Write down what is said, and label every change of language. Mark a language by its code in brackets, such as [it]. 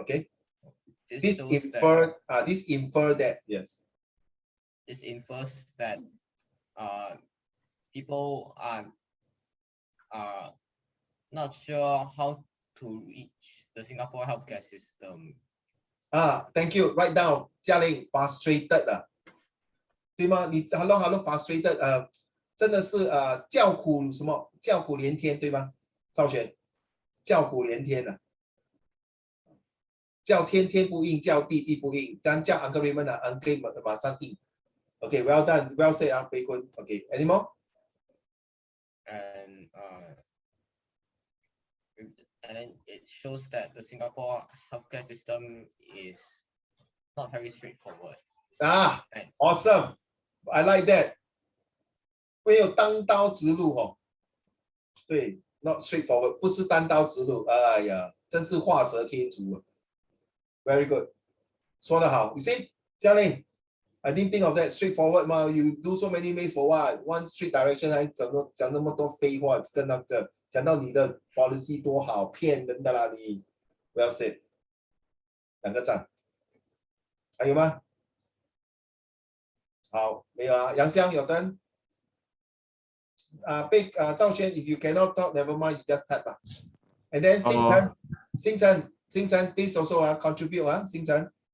[en] Okay. This infer that, yes. This infers that people are not sure how to reach the Singapore healthcare system. Thank you. Write down, Jia Ling, frustrated [zh] 对吗？你 [en] hello frustrated [zh] 真的是叫苦什么？叫苦连天对吗？赵璇，叫苦连天叫天天不应，叫地地不应，咱叫 Uncle Raymond Uncle 马上应。 [en] Okay, well done, well said, Bei Kun. Okay, any more? And then it shows that the Singapore healthcare system is not very straightforward. Awesome, I like that. [zh] 没有单刀直入哦。对 ， [en] not straightforward， [zh] 不是单刀直入。哎呀，真是画蛇添足。 [en] Very good， [zh] 说得好。 [en] You see， 嘉玲 ，I didn't think of that straightforward 嘛。 You do so many ways for what? One straight direction， [zh] 还讲那么多废话，跟那个讲到你的 policy 多好，骗人的啦你。 [en] Well said， [zh] 2个赞。还有吗？好，没有啊。杨香有灯。 [en] 赵轩 ，if you cannot talk, never mind, you just type 吧。 And then 星辰 please also contribute 星辰。